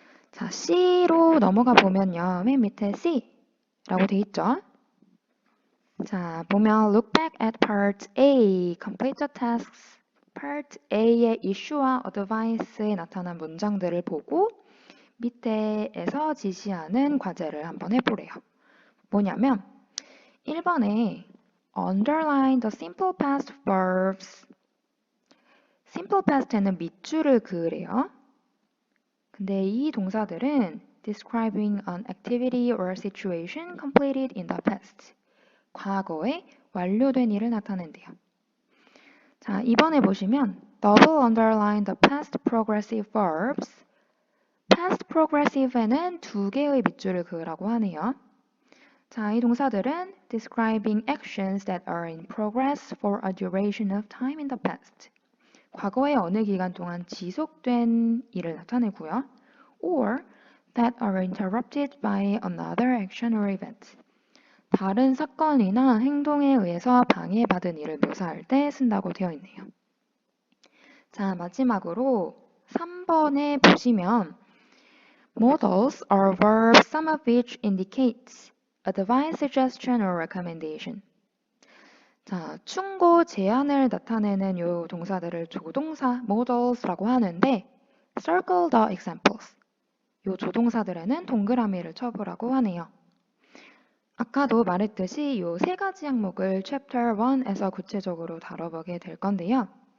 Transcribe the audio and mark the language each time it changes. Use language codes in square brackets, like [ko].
[ko] 자, C로 넘어가 보면요. 맨 밑에 C라고 돼 있죠? 자, 보면 [en] look back at part A, complete the tasks. [ko] part A의 issue와 advice에 나타난 문장들을 보고 밑에에서 지시하는 과제를 한번 해보래요. 뭐냐면 1번에 [en] underline the simple past verbs. [ko] simple past에는 밑줄을 그으래요. 근데 이 동사들은 [en] describing an activity or situation completed in the past. [ko] 과거에 완료된 일을 나타낸대요. 자, 이번에 보시면 [en] double underline the past progressive verbs. [ko] past progressive에는 두 개의 밑줄을 그으라고 하네요. 자, 이 동사들은 [en] describing actions that are in progress for a duration of time in the past. [ko] 과거의 어느 기간 동안 지속된 일을 나타내고요. [en] or that are interrupted by another action or event. [ko] 다른 사건이나 행동에 의해서 방해받은 일을 묘사할 때 쓴다고 되어 있네요. 자, 마지막으로 3번에 보시면 [en] Modals are verbs some of which indicates advice, suggestion, or recommendation. [ko] 자, 충고, 제안을 나타내는 요 동사들을 조동사 modals라고 하는데 [en] circle the examples. [ko] 요 조동사들에는 동그라미를 쳐보라고 하네요. 아까도 말했듯이 요 세 가지 항목을 Chapter 1에서 구체적으로 다뤄보게 될 건데요.